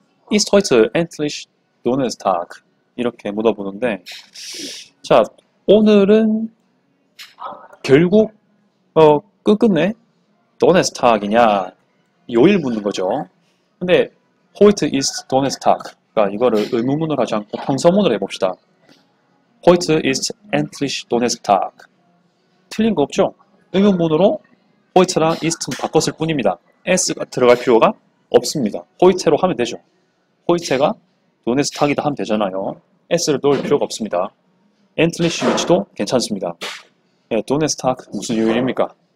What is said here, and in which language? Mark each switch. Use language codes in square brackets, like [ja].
[de] Ist heute endlich Donnerstag [ko] 이렇게 묻어보는데 자 오늘은 결국 끝끝내 Donnerstag이냐 요일 묻는 거죠. 근데 [de] heute ist Donnerstag [ko] 그러니까 이거를 의문문으로 하지 않고 평서문으로 해봅시다. [de] heute ist endlich Donnerstag [ko] 틀린 거 없죠? 의문문으로 hoite랑 ist는 바꿨을 뿐입니다. s가 들어갈 필요가 없습니다. hoite로 하면 되죠. hoite가 Donnerstag이다 하면 되잖아요. s를 넣을 필요가 없습니다. endlich 위치도 괜찮습니다. 예, Donnerstag 무슨 요일입니까?